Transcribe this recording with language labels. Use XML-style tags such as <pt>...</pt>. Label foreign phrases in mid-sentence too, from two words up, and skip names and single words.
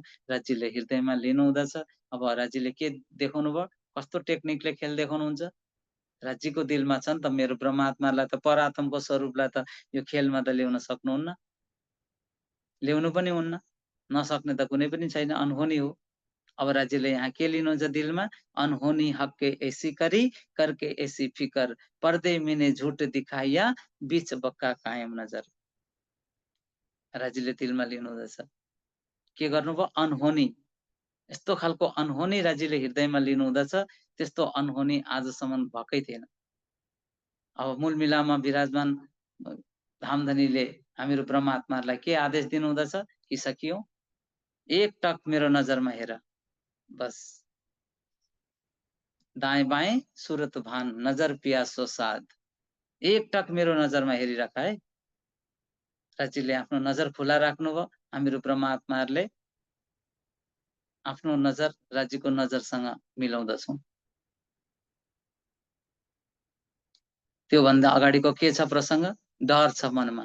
<ne>राज्यले हृदयमा लिनु हुँदछ। अब राज्यले के देखाउनु भयो, कस्तो टेक्निकले खेल देखाउनुहुन्छ। राज्यको दिलमा छ नि त मेरो ब्रह्मात्मालाई त, परात्मको स्वरूपलाई त यो खेलमा त ल्याउन सक्नुहुन्न, ल्याउनु पनि हुन्न, नसक्ने त कुनै पनि छैन, अनहोनी हो। अब राज्यले यहाँ के लिनुहुन्छ दिलमा,</ne> <hi>अनहोनी हक्के ऐसी करी करके ऐसी फिकर पर्दे मिने झुट दिखाइया बीच बक्का कायम नजर।</hi> <ne>राज्यले दिलमा लिनु हुँदछ। के गर्नुभयो, अनहोनी, यस्तो खालको अनहोनी राज्यले हृदयमा लिनु हुँदछ। त्यस्तो अनहोनी आजसम्म भएकै थिएन। अब मूल मिलामा विराजमान धामधनीले हामीहरू ब्रह्मात्माहरूलाई के आदेश दिनु हुँदछ कि सकियो, एक टक मेरो नजरमा हेर,</ne> <hi>बस दाएं बाएं सुरत भान नजर पियासो साध।</hi> <ne>एक टक मेरो नजरमा हेरिराख है। राज्यले आफ्नो नजर खुला राख्नुभयो। हामीहरू ब्रह्मात्माहरूले आफ्नो नजर राज्यको नजरसँग मिलाउँदछौँ। त्योभन्दा अगाडिको के छ प्रसङ्ग, डर छ मनमा।</ne>